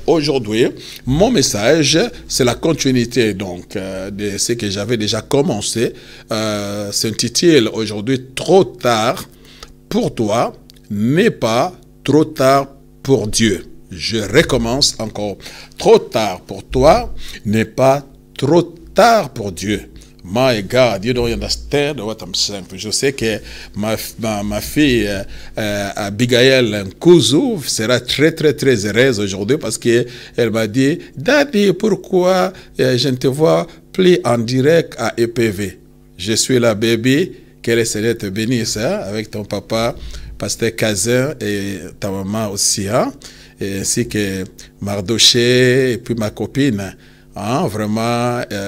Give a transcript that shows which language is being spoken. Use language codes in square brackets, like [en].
[fr] Aujourd'hui, mon message, c'est la continuité donc de ce que j'avais déjà commencé. S'intitule aujourd'hui « Trop tard pour toi n'est pas trop tard pour Dieu ». Je recommence encore. Trop tard pour toi n'est pas trop tard pour Dieu. [en] My God, you don't understand what I'm saying. [fr] Je sais que ma fille Abigail Nkuzu sera très heureuse aujourd'hui parce qu'elle m'a dit, Daddy, pourquoi je ne te vois plus en direct à EPV? Je suis la baby, que le Seigneur te bénisse, hein, avec ton papa, pasteur Kazin et ta maman aussi, hein, et ainsi que Mardoché et puis ma copine, hein, vraiment...